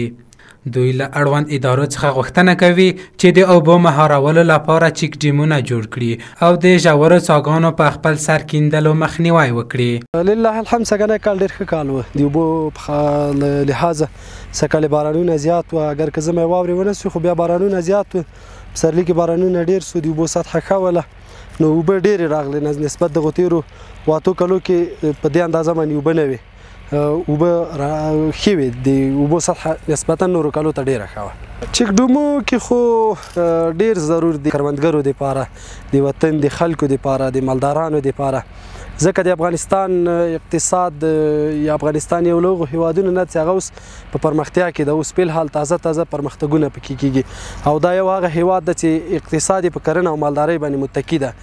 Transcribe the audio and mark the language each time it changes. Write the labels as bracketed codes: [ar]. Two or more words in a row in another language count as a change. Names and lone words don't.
[ps] دوی له اړوند ادارو څخه غوښتنه کوي چې د اوبو مهارولو لپاره چیک ډیمونه جوړ کړي او د ژورو څاګانو په خپل سر کیندلو مخنیوی وکړي. لله الحمد سږنی کال ډېر ښه کال و د اوبو له لحاظه سږکال بارانونه زیات و اگر که زمی واورې ونه سو خو بیا بارانونه زیات و پسرلي کې بارانونه ډېر سو د اوبو سطحه ښه وله نو اوبه ډېرې راغلې نسبت دغو تېرو 8 کلو کې په دې اندازه باندې اوبه نه وې اوبه ښې وې د اوبو سطحه نسبتا نورو کلو ته ډېره ښه وه. چیک ډیمو کې خو ډېر ضرور دی کروندګرو دپاره د وطن د خلکو دپاره د مالدارانو دپاره ځکه د افغانستان اقتصاد یا افغانستان یو له هغو هیوادونو نه چې هغه اوس په پرمختیا کې ده اوس فلحال تازه پرمختګونه پکې کیږي او دا یو هغه هیواد ده چې اقتصاد یې په کرنه او مالدارۍ باندې متکي ده.